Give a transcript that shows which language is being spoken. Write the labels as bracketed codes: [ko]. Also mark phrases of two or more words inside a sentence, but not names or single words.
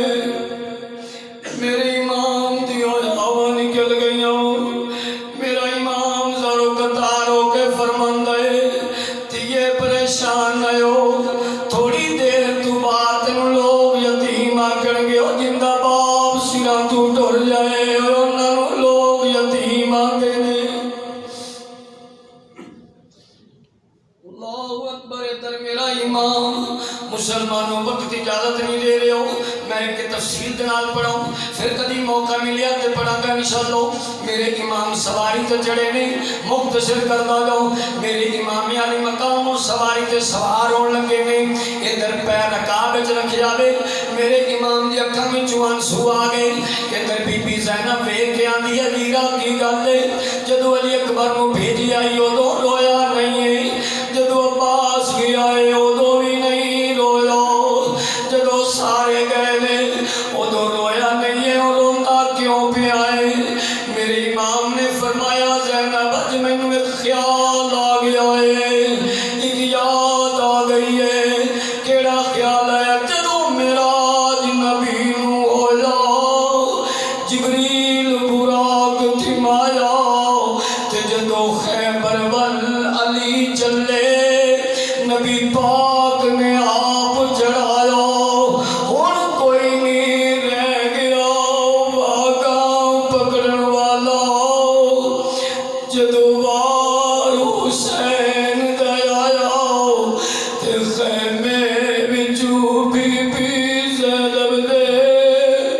[pa] میرے امام دی ہوا نکل گئی ہوں، میرا امام زارو قطار ہو کے فرماندا ہے تیے پریشان نہ ہو، تھوڑی دیر تو بعد تینوں لوگ یتیم آکھن گے، او جندا باپ سراں تو ٹر جائے اور انہاں نوں لوگ یتیم آکھدے نے۔ [ar] اللہ اکبر۔ [pa] ادھر میرا امام مسلمانوں وقت اجازت نہیں دے رہے ہو، میں ایک تفصیل دنال پڑھاؤں، پھر کدی موقع ملیا تے پڑھا گا انشاءاللہ۔ میرے امام سواری تے چڑھے نے، مختصر کردا جاؤں، میرے امام علی مقام سواری تے سوار ہون لگے نے، ادھر پیر رکاب وچ رکھے آوے، میرے امام دی اکھاں وچوں آنسو آ گئے، ادھر بی بی زینب ویکھ کے آندی ہے ویرا کی گل ہے؟ جدوں علی اکبر نو بھیجی آئی اودوں رویا نہیں ہے، جدوں عباس گیا ہے اودوں بھی نہیں رویا، جدوں سارے گئے نے اودوں رویا نہیں ہے، اور روندا کیوں پیا ہے؟ میرے امام نے فرمایا زینب اج مینوں ایک خیال آ گیا ہے، ایک یاد آ گئی ہے۔ کیڑا خیال ہے؟ جدوں معراج نبی نو ہویا، جبریل براق تھمایا، تے جدوں خیبر ول علی چلے، نبی پاک نے آپ چڑھایا، ہن کوئی نہیں رہ گیا واگاں پکڑن والا، جدوں وار حسین دا آیا، تے خیمے وچوں بی بی زینب دے